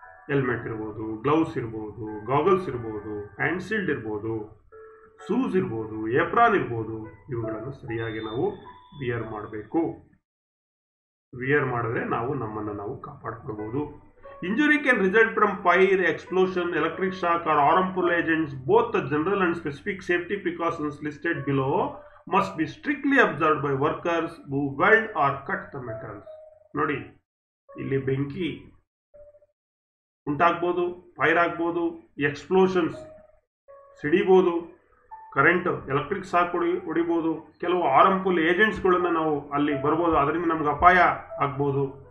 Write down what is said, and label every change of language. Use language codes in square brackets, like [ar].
[kn] Helmet ಇರ್ಬೋದು, gloves ಇರ್ಬೋದು, goggles ಇರ್ಬೋದು, ಹ್ಯಾಂಡ್ ಶೀಲ್ಡ್ ಇರ್ಬೋದು, ಶೂಸ್ ಇರ್ಬೋದು, ಏಪ್ರಾನ್ ಇರ್ಬೋದು, ಇವುಗಳನ್ನು ಸರಿಯಾಗಿ ನಾವು ವಿಯರ್ ಮಾಡಬೇಕು. ವಿಯರ್ ಮಾಡಿದ್ರೆ ನಾವು ನಮ್ಮನ್ನು ನಾವು ಕಾಪಾಡ್ಕೊಳ್ಬೋದು. [en] Injury can result from fire, explosion, electric shock or harmful agents. Both the general and specific safety precautions listed below must be strictly observed by workers who weld or cut the metals. [kn] ನೋಡಿ, ಇಲ್ಲಿ ಬೆಂಕಿ ಉಂಟಾಗ್ಬೋದು, fire ಆಗ್ಬೋದು, explosions ಸಿಡಿಬೋದು, current electric shock ಹೊಡಿಬೋದು, ಕೆಲವು harmful ಏಜೆಂಟ್ಸ್ಗಳನ್ನು ನಾವು ಅಲ್ಲಿ ಬರ್ಬೋದು, ಅದರಿಂದ ನಮ್ಗೆ ಅಪಾಯ ಆಗ್ಬೋದು.